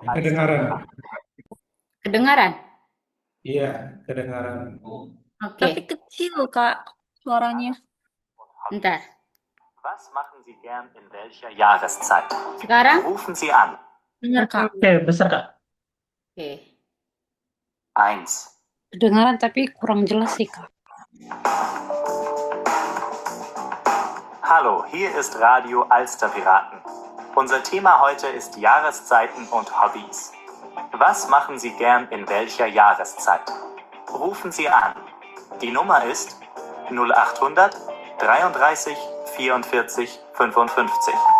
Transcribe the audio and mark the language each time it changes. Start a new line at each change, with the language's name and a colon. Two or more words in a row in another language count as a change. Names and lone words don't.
Indonesian: Kedengaran. Kedengaran? Iya, kedengaran. Oke. Tapi kecil, Kak, suaranya. Bentar.
German: Was machen Sie gern in welcher Jahreszeit?
Indonesian: Sekarang?
German: Rufen Sie an.
Indonesian: Dengar, Kak. Oke, besar Kak. Oke. 1. Kedengaran tapi kurang jelas sih, Kak.
German: Hallo, hier ist Radio Alsterpiraten. Unser Thema heute ist Jahreszeiten und Hobbys. Was machen Sie gern in welcher Jahreszeit? Rufen Sie an. Die Nummer ist 0800 33 44 55.